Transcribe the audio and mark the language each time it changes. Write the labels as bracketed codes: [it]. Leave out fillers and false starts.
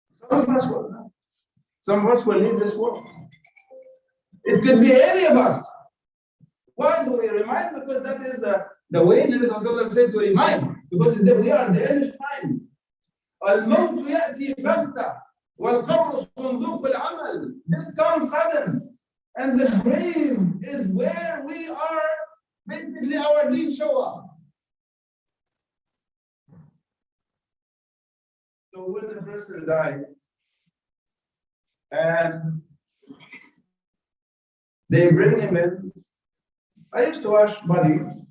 [en] Some of us will not. Some of us will leave this world. It could be any of us. Why do we remind? Because that is the way Nabi Sallallahu Alaihi Wasallam said to remind. Because we are at the end of time. [ar] الموت يأتي بغتة والقبر صندوق العمل. [en] Death comes sudden. And the grave is where we are, basically our deeds show up. So when the person died, and they bring him in, I used to watch Buddy.